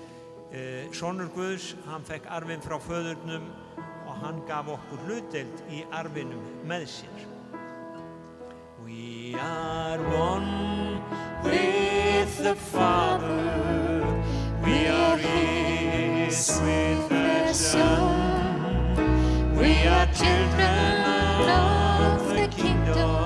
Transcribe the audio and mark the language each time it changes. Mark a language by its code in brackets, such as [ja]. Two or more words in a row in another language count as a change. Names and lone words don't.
[is] Sonur Guðs, hann fekk arfinn frá föðurnum og hann gaf okkur hlutdeild í arfinum með sér. [en] We are one with the Father, we are his with the Son, we are children of the kingdom.